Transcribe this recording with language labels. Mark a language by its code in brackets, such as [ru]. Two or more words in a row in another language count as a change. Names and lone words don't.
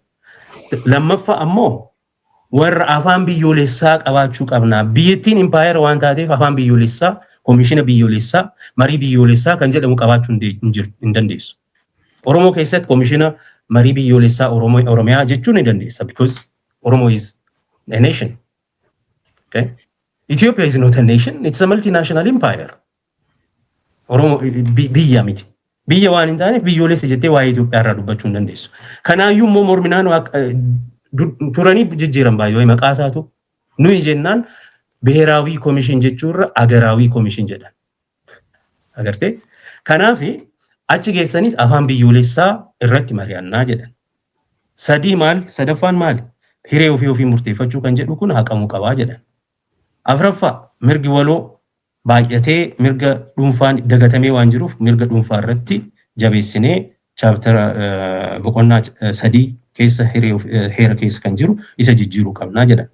[om] Lammaffaa ammoo warra afaan biyyoolessaa qabaachuu qabna. Biyyattiin impaayera waan taateef afaan biyyoolessaa, komishina biyyoolessaa, marii biyyoolessaa kan jedhamu qabaachuu hin dandeessu. Oromoo keessatti komishina marii biyyoolessaa Oromiyaa jechuun ni dandeessa [en] because Oromo is a nation. Okay? Ethiopia is not a nation, it's a multinational empire. [om] Oromo biyya miti. Biyya waan hin taaneef biyyoolessa jettee waa'ee Itoophiyaa irraa dubbachuu hin dandeessu. Kanaayyuu immoo morminaan turanii jijjiiran baay'ee maqaa isaatu nuyi jennaan [am] ብሔራዊ ኮሚሽን [om] jechuurra [am] አገራዊ ኮሚሽን [om] jedhan. Agartee? Kanaaf achi geessaniit afaan biyyoolessaa irratti mari'annaa jedhan. Sadii maal? Sadaffaan maal? Hiree ofii murteeffachuu kan jedhu kun haqamuu qabaa jedhan. Afraffaa mirgi waloo baay'atee mirga dhuunfaan dagatamee waan jiruuf mirga dhuunfaa irratti jabeessinee chapter boqonnaa 3 keessa heera keessa kan jiru isa jijjiiruu qabnaa jedhan.